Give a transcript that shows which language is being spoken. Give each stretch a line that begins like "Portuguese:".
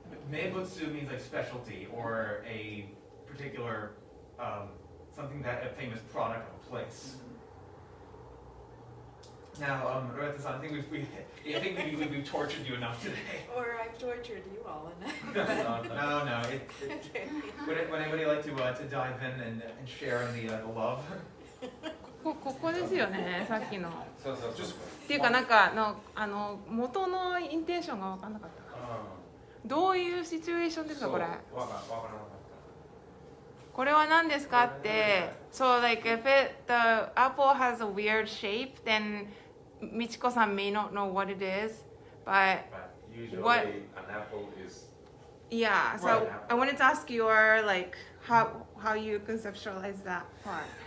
English: Meibutsu means like specialty or a particular something that a famous product of a place. Now, Reta-san, I think we've tortured you enough today. Or I've tortured you all enough. No. Okay. Would anybody like to dive in and share in the love?
Japanese: ここですよね、さっきの。そうそうそう。っていうかなんか元のインテンションが分かんなかった。どういうシチュエーションですかこれ？わからなかった。これは何ですかって。
English: So like if the apple has a weird shape, then Michiko-san may not know what it is, but But usually What- an apple is yeah. So Right. I wanted to ask your like how you conceptualize that part.